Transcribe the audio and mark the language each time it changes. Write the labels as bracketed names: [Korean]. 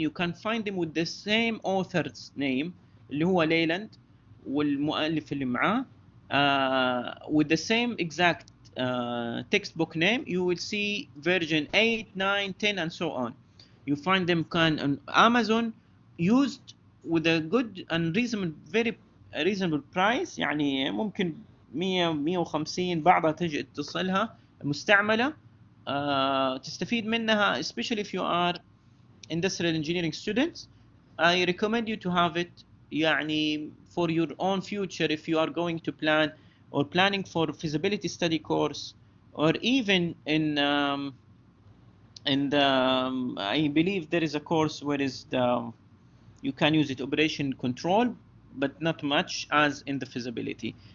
[English] You can find them with the same author's name [Arabic] اللي هو ليلاند والمؤلف اللي معاه [English] with the same exact textbook name. You will see version 8, 9, 10 and so on. You find them on Amazon used with a good and reasonable, very reasonable price. [Arabic] يعني ممكن 100 150 بعضها تجي تصلها مستعملة تستفيد منها, [English] especially if you are industrial engineering students. I recommend you to have it يعني for your own future if you are going to plan or planning for feasibility study course, or even in the I believe there is a course where is the you can use it operation control, but not much as in the feasibility.